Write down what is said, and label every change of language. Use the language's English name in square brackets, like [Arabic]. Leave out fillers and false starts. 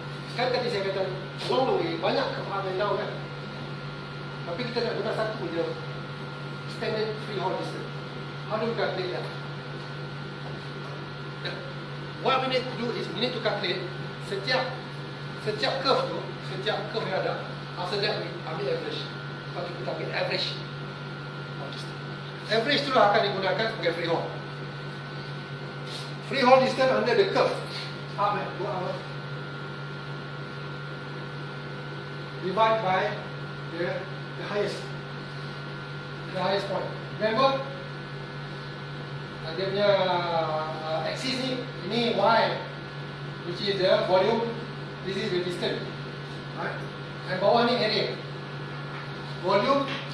[Malay] Sekarang tadi saya kata [English] along the way [Malay] banyak kefahaman now kan. Tapi kita nak dengar satu je standard freehold distance. [English] How do we calculate that? What we need to do is we need to calculate [Malay] setiap curve tu, setiap curve yang ada. [English] After that we ambil average. [Malay] Lepas kita ambil average. Average tu lah akan digunakan sebagai freehold. [English] Freehold distance under the curve. Up and go out. Divide by the highest point. Remember, [Malay] dia punya axis ni, ini y, [English] which is the volume. This is the distance. Right? And [Malay] bawah ni [English] area. Volume.